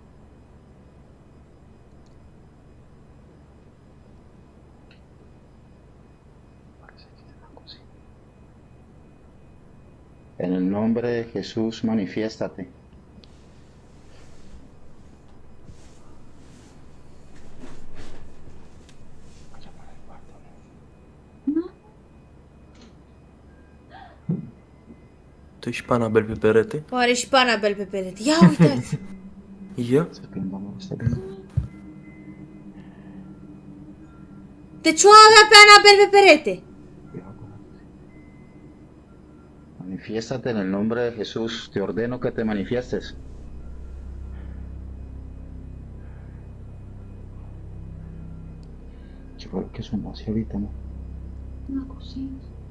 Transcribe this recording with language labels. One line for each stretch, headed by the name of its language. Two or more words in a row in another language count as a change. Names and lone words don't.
Spanish: En el nombre de Jesús, manifiéstate.
Romanian: Tu ești Anabel pe perete? Oare și pe Anabel pe perete? Ia uitați! Ia? Deci o avea pe Anabel pe perete!
Spanish: Manifiéstate en el nombre de Jesús. Te ordeno que te manifiestes. ¿Qué son así ahorita, no? Una cosita.